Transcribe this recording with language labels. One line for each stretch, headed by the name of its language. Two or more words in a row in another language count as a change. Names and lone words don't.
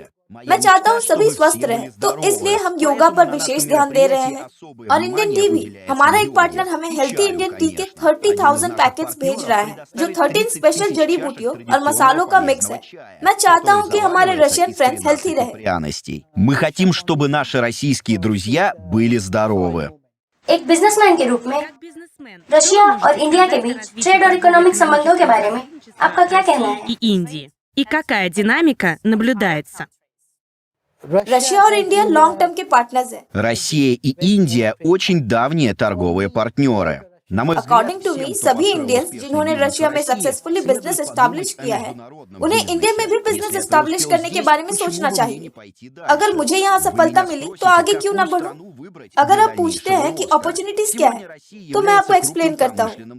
Hindi: मैं चाहता हूँ सभी स्वस्थ रहें, तो इसलिए हम योगा पर विशेष ध्यान दे रहे हैं। और
English: Indian tea
Hindi: भी, हमारा एक पार्टनर हमें
English: healthy Indian tea
Hindi: के 30,000 पैकेट्स भेज रहा है जो 13 स्पेशल जड़ी बूटियों और मसालों का मिक्स है। मैं चाहता हूँ कि हमारे
English: Russian friends healthy
Hindi: रहें।
Russian: Пряностей. Мы хотим, чтобы наши российские друзья были здоровы.
Hindi: एक बिजनेसमैन के रूप में रशिया और इंडिया के बीच ट्रेड और इकोनॉमिक संबंधों के बारे में आपका क्या कहना है?
Russian: И Индии. И какая динамика наблюдается?
Hindi: रशिया और इंडिया
English: long term
Hindi: के पार्टनर्स हैं।
Russian: Россия и Индия очень давние торговые партнеры. На мой
English: according to me,
Hindi: सभी इंडियंस जिन्होंने रशिया में
English: successfully business establish
Hindi: किया है, उन्हें इंडिया में भी
English: business establish
Hindi: करने के बारे में सोचना चाहिए। अगर मुझे यहाँ सफलता मिली तो आगे क्यों न बढ़ूं? अगर आप पूछते हैं कि अपॉर्चुनिटीज क्या है, तो मैं आपको एक्सप्लेन करता हूँ।